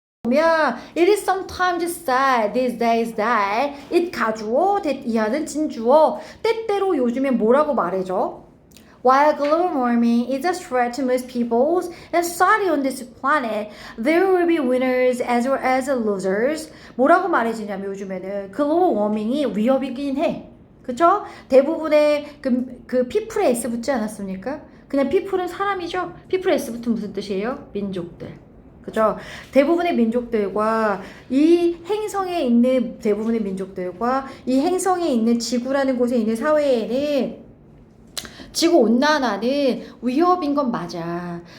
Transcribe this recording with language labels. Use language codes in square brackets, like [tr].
[en] It is sometimes said these days that it [ko] 가주어, [en] that [ko] 이하는 진주어. 때때로 요즘에 뭐라고 말해줘? [en] While global warming is a threat to most peoples and society on this planet, there will be winners as well as losers. [ko] 뭐라고 말해주냐면 요즘에는 글로벌 워밍이 위협이긴 해. 그쵸? 대부분의 그 people에 S 붙지 않았습니까? 그냥 people은 사람이죠? people에 S 붙은 무슨 뜻이에요? 민족들. 그죠? 대부분의 민족들과 이 행성에 있는 대부분의 민족들과 이 행성에 있는 지구라는 곳에 있는 사회에는 지구 온난화는 위협인 건 맞아.